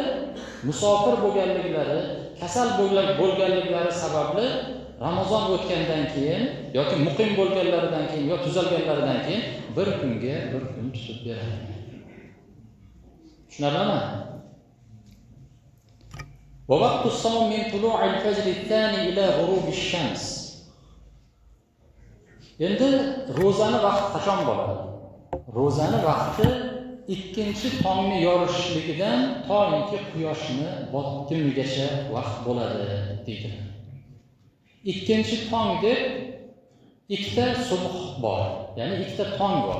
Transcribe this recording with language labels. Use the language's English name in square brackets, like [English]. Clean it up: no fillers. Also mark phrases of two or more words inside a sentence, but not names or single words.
[Uzbek] Musofir bo'lganliklari, kasal bo'lganliklari sababli Ramazon o'tgandan keyin yoki muqim bo'lganlaridan keyin yoki tuzalganlaridan keyin bir kunga bir kun tutib beradi. [Arabic] Tushunarlimi? ووقت الصوم من طلوع الفجر الثاني إلى غروب الشمس. [Uzbek] Endi ro'zani vaqti qachon bo'ladi? Ro'zani vaqti ikkinchi tongni yorishligidan toinki quyoshni botimigacha vaqt bo'ladi deydi. Ikkinchi tong deb ikkita subh bor, ya'ni ikkita tong bor.